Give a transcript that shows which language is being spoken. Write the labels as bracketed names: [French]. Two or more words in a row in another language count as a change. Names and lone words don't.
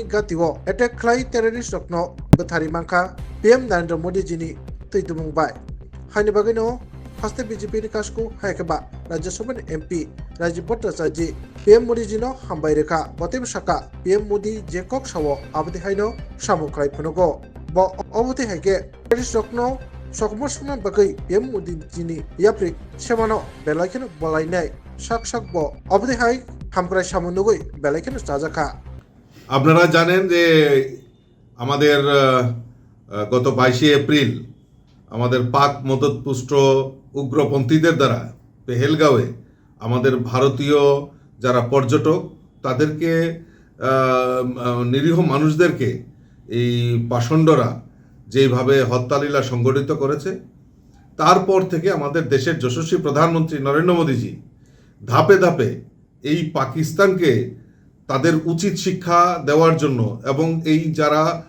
[Kok Borok] गातिवो एटेक खालाय टेररिस्ट रकनो बुथारि मांखा पीएम नरेंद्र मोदी जीनि तैदुमुंबाय हानि बागैनो हास्ते बीजेपी नि कासकु हायकबा राज्यसभानि एमपी राजीव भट्टाचार्य पीएम मोदी जीनो हामबाय रेखा बतेम साका पीएम मोदी जे कक सावो आबदि हायनो सामु खाय फुनुगो ब अबदि हायके टेररिस्ट रकनो सकमसना बागै पीएम मोदी जीनि याप्रि सेमानो बेलायखेनो बलायनाय साक साक ब अबदि हाय हामक्राय सामु नुगै बेलायखेनो साजाखा [Bangla] আপনারা জানেন যে আমাদের গত 22 এপ্রিল আমাদের পাক মদতপুষ্ট উগ্রপন্থীদের দ্বারা পেহেলগাঁওয়ে আমাদের ভারতীয় যারা পর্যটক তাদেরকে নিরীহ মানুষদেরকে এই পাষণ্ডরা যেভাবে হত্যালীলা সংগঠিত করেছে তারপর থেকে আমাদের দেশের যশস্বী প্রধানমন্ত্রী নরেন্দ্র মোদীজি ধাপে ধাপে এই পাকিস্তানকে তাদের উচিত শিক্ষা দেওয়ার জন্য এবং এই যারা